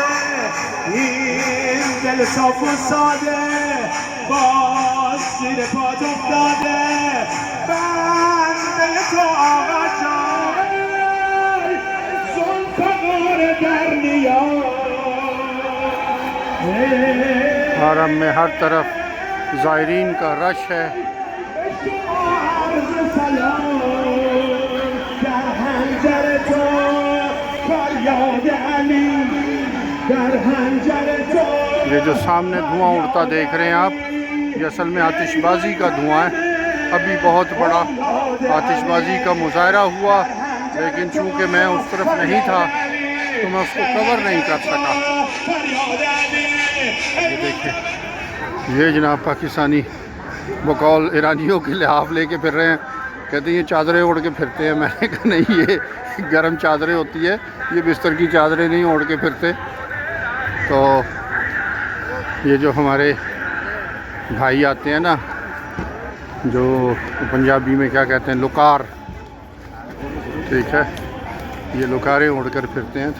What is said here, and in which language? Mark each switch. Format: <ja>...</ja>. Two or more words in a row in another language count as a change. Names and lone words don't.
<fa>این دل صاف و ساده باز زیر پات افتاده. بنده تو آقا جان زلفقار در نیام.</fa> <ur>حرم میں ہر طرف زائرین کا رش ہے. یہ جو سامنے دھواں اڑتا دیکھ رہے ہیں آپ، یہ اصل میں آتش بازی کا دھواں ہے. ابھی بہت بڑا آتش بازی کا مظاہرہ ہوا، لیکن چونکہ میں اس طرف نہیں تھا تو میں اس کو کور نہیں کر سکا. یہ دیکھیے، یہ جناب پاکستانی بقول ایرانیوں کے لحاف لے کے پھر رہے ہیں، کہتے ہیں یہ چادریں اوڑھ کے پھرتے ہیں. میں نے کہا نہیں، یہ گرم چادریں ہوتی ہے، یہ بستر کی چادریں نہیں اوڑھ کے پھرتے. تو یہ جو ہمارے بھائی آتے ہیں نا، جو پنجابی میں کیا کہتے ہیں، لوکار، ٹھیک ہے، یہ لوکاریں اوڑھ کر پھرتے ہیں.</ur>